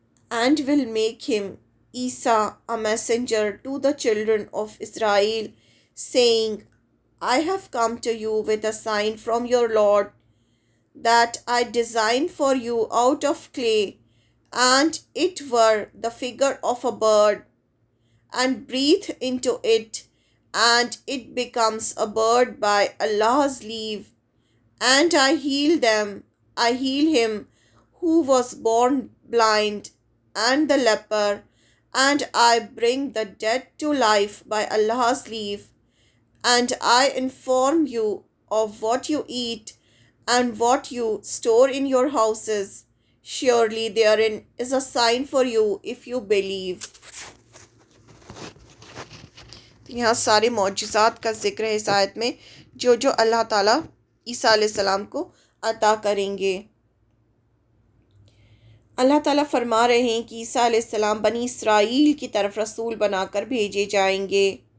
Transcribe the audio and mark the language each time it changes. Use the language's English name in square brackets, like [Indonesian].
[English] And will make him, Isa, a messenger to the children of Israel, saying, I have come to you with a sign from your Lord, that I designed for you out of clay, and it were the figure of a bird, and breathed into it, and it becomes a bird by Allah's leave. And I heal them, I heal him who was born blind and the leper, and I bring the dead to life by Allah's leave, and I inform you of what you eat and what you store in your houses. Surely therein is a sign for you if you believe. [Urdu] تو یہاں سارے معجزات کا ذکر ہے اس آیت میں جو جو اللہ تعالیٰ عیسیٰ علیہ السلام کو عطا کریں گے۔ اللہ تعالیٰ فرما رہے ہیں کہ عیسیٰ علیہ السلام بنی اسرائیل کی طرف رسول بنا کر بھیجے جائیں گے۔